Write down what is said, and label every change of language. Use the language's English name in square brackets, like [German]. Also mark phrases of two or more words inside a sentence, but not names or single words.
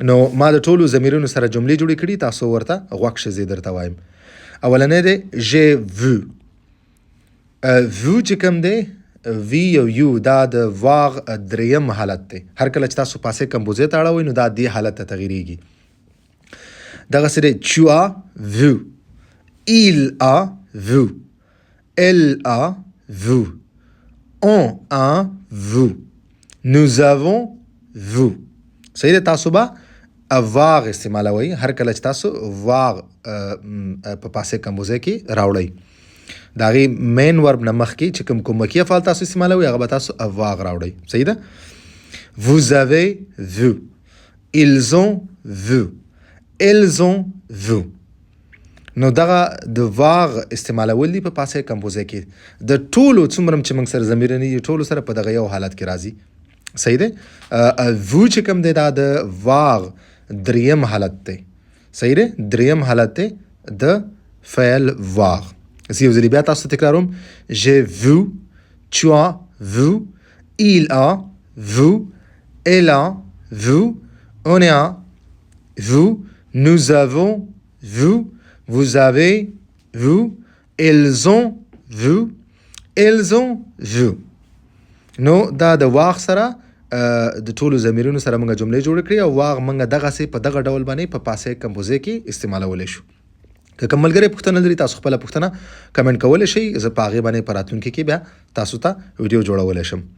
[Pashto] نو ما د ټولو ضمیرونو سره جملې جوړې کړي، تاسو ورته غوږ شئ، زه درته وایم. اولنی دی [French] j'ai vu. [Pashto] وو چې کوم دی وی او یو دا د واغ دریم حالت دی. هر کله چې تاسو [French] passé composé [Pashto] ته اړوئ نو دا دې حالت ته تغیریږي. دغسې دی [French] tu as vu، il a vu، elle a vu، on a vu، nous avons vu. [Pashto] صحیح ده، تاسو به واغ استعمالوئ هر کله چې تاسو واغ په [French] passé composé [Pashto] کې راوړئ. د هغې [English] main verb [Pashto] نه مخکې چې کوم کومکي افعال تاسو استعمالوئ هغه به تاسو واغ راوړئ. صحیح ده. [French] vous avez vu، ils ont vu، elles ont vu. [Pashto] نو دغه د واغ استعمالول دي په [French] passé composé [Pashto] کې. د ټولو څومره چې موږ سره ضمیرونه دي ټولو سره په دغه یو حالت کې راځي. صحیح دی. وو چې کوم دی دا د واغ دریم حالت دی. صحیح دی، دریم حالت دی د فعل واغ. زه یو ځلې بیا تاسو ته تکراروم. [French] j'ai vu، tu as vu، il a vu، elle a vu، on a vu، nous avons vu، vous avez vu، elles ont vu، elles ont vu. [Pashto] نو دا د واغ سره د ټولو ضمیرونو سره موږ جملې جوړې کړې او واغ موږ دغسې په دغه ډول باندې په [French] passé composé [Pashto] کې استعمالولی شو. که کوم ملګری پوښتنه لري تاسو خپله پوښتنه کمنټ کولی شئ، زه په هغې باندې په راتلونکي کې بیا تاسو ته ویډیو جوړولی شم.